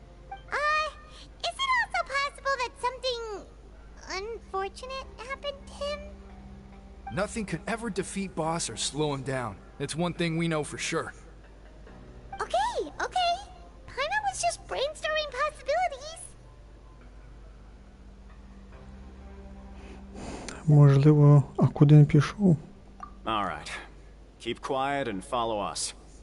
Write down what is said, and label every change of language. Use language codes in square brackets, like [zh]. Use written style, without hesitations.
[en] Is it also possible that something unfortunate happened to him? Nothing could ever defeat Boss or slow him down. It's one thing we know for sure. Okay. Paimon was just brainstorming possibilities. [uk] Можливо, а куди він пішов? [en] All right. Keep quiet and follow us.